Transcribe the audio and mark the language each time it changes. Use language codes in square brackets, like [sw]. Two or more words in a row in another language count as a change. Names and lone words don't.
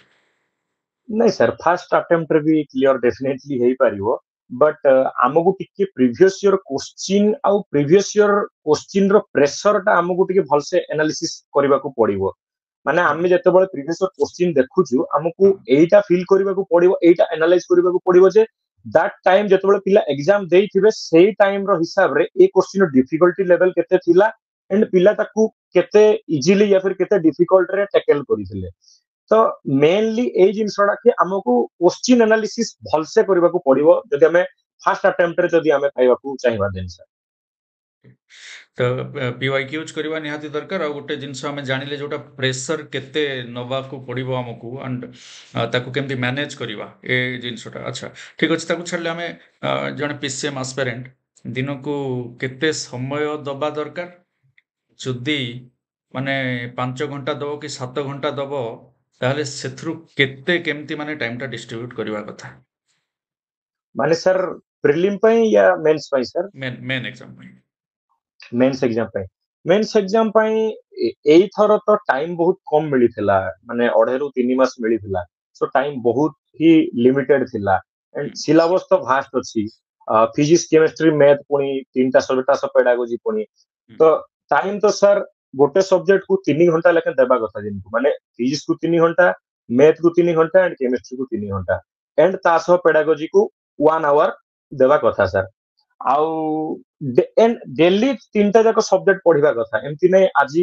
[or] ନାଇଁ ସାର୍ [en] first attempt [or] ବି [en] clear definitely [or] ହେଇପାରିବ ବଟ୍ ଆମକୁ ଟିକେ [en] previous year question [or] ଆଉ [en] previous year question [or] ର ପ୍ରେସର ଟା ଆମକୁ ଟିକେ ଭଲସେ ଆନାଲିସିସ୍ କରିବାକୁ ପଡିବ। ମାନେ ହଁ ଆମେ ଯେତେବେଳେ [en] previous year question [or] ଦେଖୁଛୁ ଆମକୁ ହଁ ଏଇଟା ଫିଲ୍ କରିବାକୁ ପଡିବ ଏଇଟା ଆନାଲାଇଜ କରିବାକୁ ପଡିବ ଯେ [en] that time [or] ଯେତେବେଳେ ପିଲା ଏକ୍ସାମ ଦେଇଥିବେ ସେଇ ଟାଇମ୍ ର ହିସାବରେ ଏ କୋଶ୍ଚିନ୍ ର [en] difficulty level [or] କେତେ ଥିଲା ଏଣ୍ଡ ପିଲା ତାକୁ କେତେ ଇଜିଲି [hi] या फिर [or] କେତେ ଡିଫିକଲ୍ଟ ରେ ଟ୍ୟାକେଲ କରିଥିଲେ। ତ ମେନଲି ଏଇ ଜିନିଷଟା କି ଆମକୁ [en] question analysis [or] ଭଲସେ କରିବାକୁ ପଡିବ ଯଦି ଆମେ [en] first attempt [or] ଯଦି ଆମେ ପାଇବାକୁ ଚାହିଁବା ଜିନିଷ। ତ ପିୱାଇକି ୟୁଜ୍ କରିବା ନିହାତି ଦରକାର ଆଉ ଗୋଟେ ଜିନିଷ ଆମେ ଜାଣିଲେ ଯୋଉଟା ପ୍ରେସର କେତେ ନେବାକୁ ପଡ଼ିବ ଆମକୁ ଆଣ୍ଡ ତାକୁ କେମିତି ମ୍ୟାନେଜ କରିବା ଏ ଜିନିଷଟା ଆଚ୍ଛା ଠିକ୍ ଅଛି ତାକୁ ଛାଡ଼ିଲେ ଆମେ ଜଣେ [en] PCM aspirant [or] ଦିନକୁ କେତେ ସମୟ ଦେବା ଦରକାର ଯଦି ମାନେ 5 ଘଣ୍ଟା ଦବ କି 7 ଘଣ୍ଟା ଦବ ତାହେଲେ ସେଥିରୁ କେତେ କେମିତି ମାନେ ଟାଇମଟା ଡିଷ୍ଟ୍ରିବ୍ୟୁଟ କରିବା କଥା ମାନେ ସାର୍ ପ୍ରିଲିମ୍ ପାଇଁ या मेंस ପାଇଁ ସାର୍? ମେନ୍ ମେନ୍ ଏକ୍ଜାମ ପାଇଁ? [en] mains exam [or] ପାଇଁ [en] mains exam [or] ପାଇଁ ଏଇଥର ତ ଟାଇମ ବହୁତ କମ ମିଳିଥିଲା ମାନେ 2.5 ରୁ 3 ମାସ ମିଳିଥିଲା ସୋ ଟାଇମ ବହୁତ ହି ଲିମିଟେଡ ଥିଲା ହୁଁ, ଏଣ୍ଡ ସିଲାବସ ତ ଭାଷ୍ଟ ଅଛି [en] physics chemistry math [or] ପୁଣି 3ଟା ସବଜେକ୍ଟ ପେଡାଗୋଜି ପୁଣି ହୁଁ, ତ ଟାଇମ ତ ସାର୍ ଗୋଟେ ସବଜେକ୍ଟ କୁ 3 ଘଣ୍ଟା ଲେଖା ଦେବା କଥା ଦିନକୁ ମାନେ ଫିଜିକ୍ସ କୁ 3 ଘଣ୍ଟା ମ୍ୟାଥ କୁ 3 ଘଣ୍ଟା ଏଣ୍ଡ କେମିଷ୍ଟ୍ରି କୁ 3 ଘଣ୍ଟା ଏଣ୍ଡ ତା ସହ ପେଡାଗୋଜି କୁ 1 ଆୱାର ଦେବା କଥା ସାର୍ ଆଉ ଡେଲି 3ଟା ଯାକ ସବଜେକ୍ଟ ପଢିବା କଥା ଏମିତି ନାଇଁ ଆଜି